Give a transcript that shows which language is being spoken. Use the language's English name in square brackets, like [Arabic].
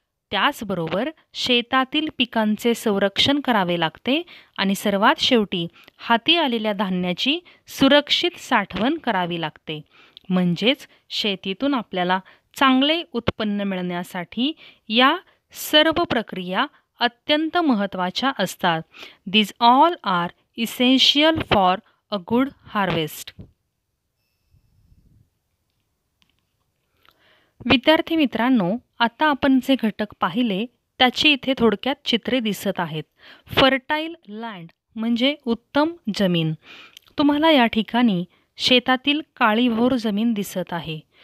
[Marathi] त्याचबरोबर शेतातील पिकांचे संरक्षण करावे लागते आणि सर्वात शेवटी हाती आलेल्या धान्याची सुरक्षित साठवण करावी लागते. म्हणजेच शेतीतून आपल्याला चांगले उत्पन्न मिळण्यासाठी या सर्व प्रक्रिया अत्यंत महत्त्वाच्या असतात. [English] These all are essential for a good harvest. [Marathi] विद्यार्थी मित्रांनो, आता आपण जे घटक पाहिले त्याची इथे थोडक्यात चित्रे दिसत आहेत. [English] fertile land [Marathi] म्हणजे उत्तम जमीन. तुम्हाला या ठिकाणी शेतातील काळीभोर जमीन दिसत आहे.